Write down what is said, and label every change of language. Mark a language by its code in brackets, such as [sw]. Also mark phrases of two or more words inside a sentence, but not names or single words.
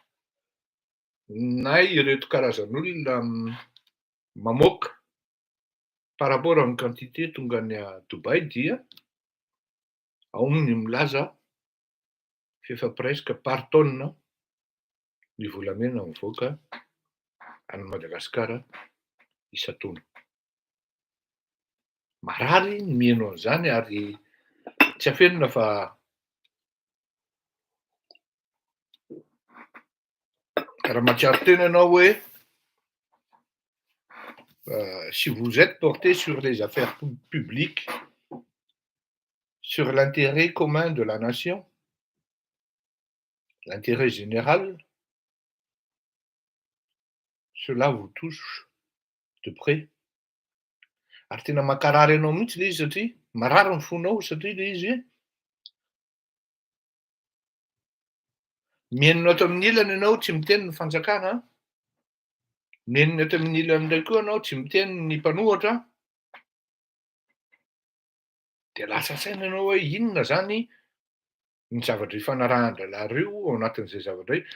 [mg] na ireto karazan'olona mamoaka [fr] par rapport [mg] amin'ny quantité tonga any a Dubai dia ao ny milaza fefa [fr] presque par tonne [mg] ny volamena mivoaka any Madagasikara isan-taona. Marary ny mihaino an'izany ary tsy afenona fa raha matsiaro tena ianao hoe [fr] si vous êtes porté sur les affaires publiques, sur l'intérêt commun de la nation, l'intérêt général, cela vous touche de près. [mg] Ary tena makarary ianao mihitsy le izy satria marary ny fonao satria le izy mihaino ato amin'ny ilany ianao tsy miteny ny fanjakana, mihaino ato amin'ny ilany indray koa ianao tsy miteny ny mpanohatra, de lasa saina ianao hoe inona zany ny zavatra ifanarahan-draharaha ao anatin'izay zavatra izay.